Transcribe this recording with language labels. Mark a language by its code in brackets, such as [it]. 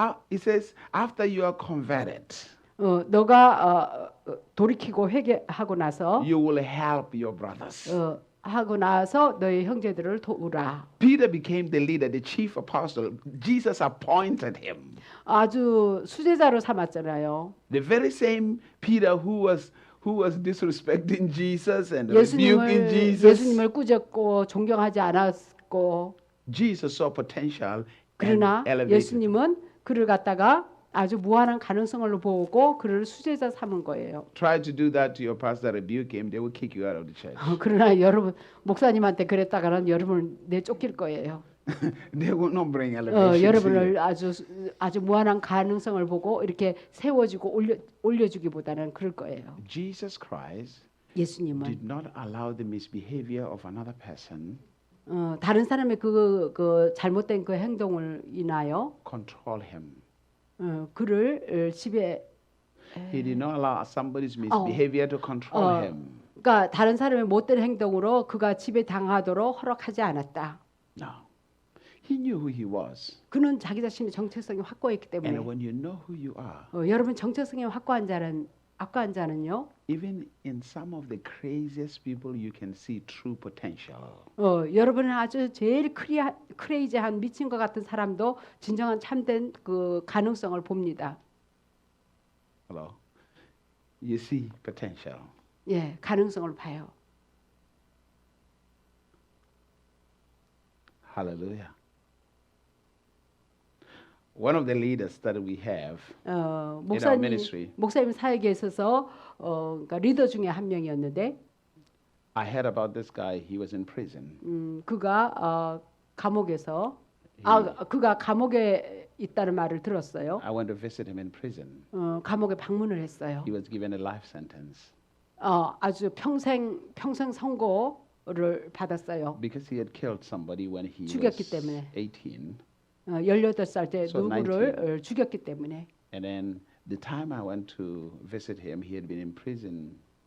[en] he says, after you are converted, [ko] 너가 돌이키고 회개하고 나서 [en] you will help your brothers. [ko] 하고 나서 너의 형제들을 도우라. [en] Peter became the leader, the chief apostle. Jesus appointed him. [ko] 아주 수제자로 삼았잖아요. [en] The very same Peter who was disrespecting Jesus and rebuking Jesus. [ko] 예수님을 꾸짖고 존경하지 않았고 [en] Jesus saw potential and [ko] 그러나 [en] elevated. [ko] 예수님은 그를 갖다가 아주 무한한 가능성을 보고 그를 수제자 삼은 거예요. [en] Try to do that to your pastor, rebuke him, they will kick you out of the church. [ko] 그러나 여러분 목사님한테 그랬다가는 여러분을 내쫓길 거예요. [en] They will not bring elevation. to you. [ko] 여러분을 아주 무한한 가능성을 보고 이렇게 세워주고 올려주기보다는 그럴 거예요. [en] Jesus Christ [ko] 예수님은 [en] did not allow the misbehavior of another person [ko] 다른 사람의 그 잘못된 그 행동을 인하여 [en] control him. [ko] 그를 집에 [en] He did not allow somebody's 어, misbehavior to control 어, him. [ko] 그러니까 다른 사람의 못된 행동으로 그가 집에 당하도록 허락하지 않았다. [en] No. He knew who he was. [ko] 그는 자기 자신의 정체성이 확고했기 때문에 [en] And when you know who you are, [ko] 여러분 정체성이 확고한 자는요. [en] even in some of the craziest people, you can see true potential. [ko] 여러분은 아주 제일 크레이지한 미친 것 같은 사람도 진정한 참된 그 가능성을 봅니다. [en] Hello? You see potential. [ko] 예, 가능성을 봐요. [en] Hallelujah. One of the leaders that we have in our ministry, [ko] 목사님 사역에 있어서 그러니까 리더 중에 한 명이었는데 [en] I heard about this guy. He was in prison. [ko] 그가 감옥에서 그가 감옥에 있다는 말을 들었어요. [en] I went to visit him in prison. [ko] 감옥에 방문을 했어요. [en] He was given a life sentence [ko] 아주 평생 선고를 받았어요. [en] because he had killed somebody when he [ko] 죽였기 [en] was [ko] 때문에. [en] 18. [ko] 18살 때 [en] So [ko] 누구를 죽였기 때문에 [en] And then the time I went to visit him, he had been in prison